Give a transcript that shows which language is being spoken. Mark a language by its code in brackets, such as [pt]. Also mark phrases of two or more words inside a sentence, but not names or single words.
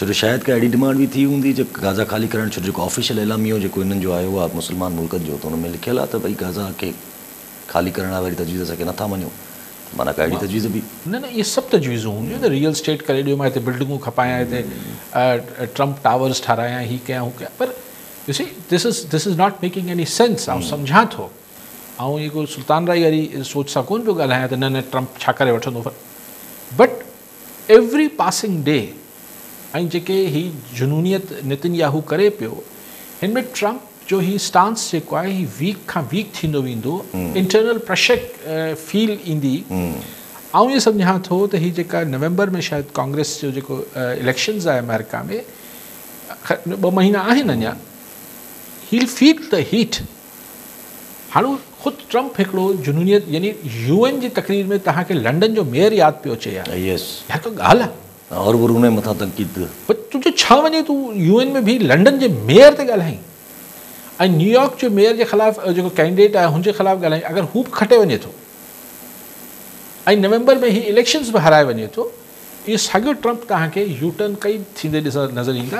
[sd] जो शायदि का अहिड़ी डिमांड बि थी हूंदी जो गाज़ा ख़ाली करणु, छो जेको ऑफिशियल एलामियो जेको हिननि जो आयो आहे मुस्लमान मुल्कनि जो, त हुन में लिखियलु आहे त भई गाज़ा खे ख़ाली करण वारी तजवीज़ असांखे नथा मञूं, माना का अहिड़ी तजवीज़ बि न इहे सभु तजवीज़ूं हूंदियूं त [en] real estate [sd] करे ॾियो, मां हिते बिल्डिंगूं खपायां, हिते ट्रंप टावर्स ठारायां, हीअ कयां हू कयां, पर [en] you see this is not making any sense. [sd] ऐं सम्झां थो, ऐं इहो सुल्तान राई वारी सोच सां कोन पियो ॻाल्हायां त न ट्रंप छा करे वठंदो, [en] but every passing day [sd] ऐं जेके हीअ जुनूनियत नेतन्याहू करे पियो, हिन में ट्रंप जो ही स्टांस जेको आहे ही वीक खां वीक थींदो वेंदो, [en] internal pressure [sd] फील ईंदी। ऐं इहो सम्झां थो त हीअ जेका नवंबर में शायदि कांग्रेस जो जेको इलेक्शन्स आहे अमेरिका में, 2 महीना आहिनि अञा, [en] he feel the heat. [sd] हाणे ख़ुदि ट्रंप हिकिड़ो जुनूनियत यानी UN जी तकरीर में तव्हांखे लंडन जो मेयर यादि पियो अचे यार, इहा को ॻाल्हि आहे। और उन मथां तनक़ीद, तुंहिंजो छा वञे तूं UN में बि लंडन जे मेयर ते ॻाल्हाई, ऐं न्यूयॉर्क जो मेयर जे ख़िलाफ़ु जेको कैंडिडेट आहे हुनजे ख़िलाफ़ु ॻाल्हाई, अगरि हू बि खटे वञे थो ऐं नवंबर में ही इलेक्शन्स बि हाराए वञे थो, इहो साॻियो ट्रंप तव्हांखे यूटर्न कई थींदे नज़र ईंदा।